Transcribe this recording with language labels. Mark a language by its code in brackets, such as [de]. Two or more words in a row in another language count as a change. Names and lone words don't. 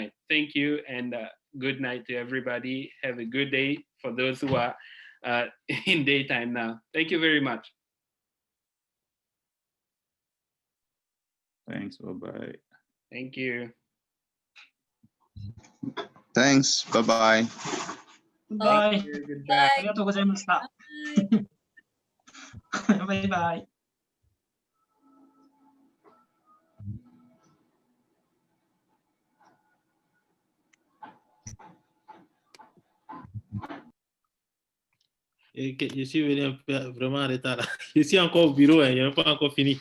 [en] Thank you, and good night to everybody. Have a good day for those who are in daytime now. Thank you very much. Thanks. Bye-bye. Thank you. Thanks. Bye-bye. Goodbye. Goodbye. [ja] ありがとうございました。バイバイ。 [fr] Je suis venu vraiment en retard. Je suis encore au bureau, hein, je n'ai pas encore fini.